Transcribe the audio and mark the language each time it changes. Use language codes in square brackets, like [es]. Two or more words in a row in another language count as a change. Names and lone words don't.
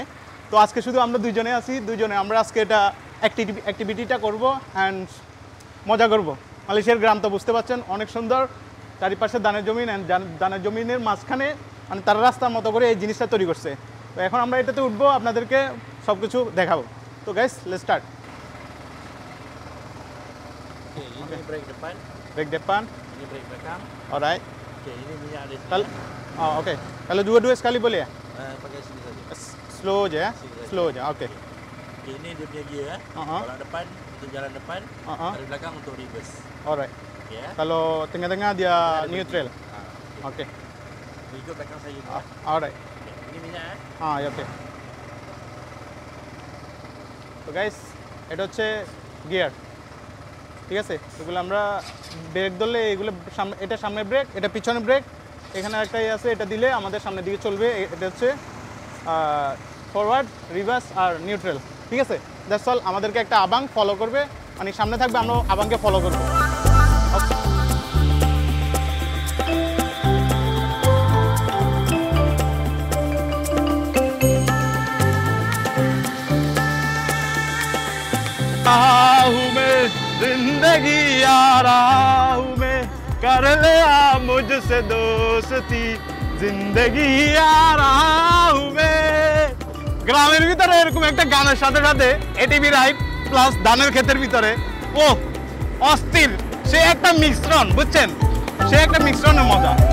[bn] তো আজকে শুধু আমরা 2জনে আছি, 2জনে আমরা আজকে এটা অ্যাক্টিভিটিটা করবো অ্যান্ড মজা করবো। মালয়েশিয়ার গ্রাম তো বুঝতে পারছেন, অনেক সুন্দর, চারিপাশে ধানের জমিন, অ্যান্ড ধানের জমিনের মাঝখানে মানে তারা রাস্তার মতো করে এই জিনিসটা তৈরি করছে। তো এখন আমরা এটাতে উঠবো, আপনাদেরকে সব কিছু দেখাবো। [en] তো guys, let's start. [ms] Ini brake depan. Brake depan. Ini brake belakang. Alright. Okey, ini minyak ada sini. Oh, okay. Kalau dua-dua sekali boleh ya? Pakai sini saja. Slow aja ya? Sini saja. Slow aja, okay. Okey, ini dia punya gear. Kalau depan untuk jalan depan, dari belakang untuk reverse. Alright. Okey ya. Kalau tengah-tengah dia neutral. Okay. Ikut belakang saya juga. Alright. Okey, ini minyak ya, [bn] okay. তো গাইস, এটা হচ্ছে গিয়ার, ঠিক আছে। এগুলো আমরা ব্রেক ধরলে এগুলো সামনে, এটা সামনে ব্রেক, এটা পিছনে ব্রেক, এখানে একটা আছে, এটা দিলে আমাদের সামনের দিকে চলবে। এটা হচ্ছে ফরওয়ার্ড, রিভার্স আর নিউট্রাল, ঠিক আছে। [en] That's all. [bn] আমাদেরকে একটা আবাং ফলো করবে, মানে সামনে থাকবে, আমরা আবাংকে ফলো করবো। [hi] जिंदगी यारा हूँ मैं, कर लिया मुझसे दोस्ती, जिंदगी यारा हूँ मैं। [bn] গ্রামের ভিতরে এরকম একটা গানের সাথে সাথে [en] ATV ride plus [bn] ধানের ক্ষেতের ভিতরে, ও অস্থির, সে একটা মিশ্রণ, বুঝছেন, সে একটা মিশ্রণের মজা।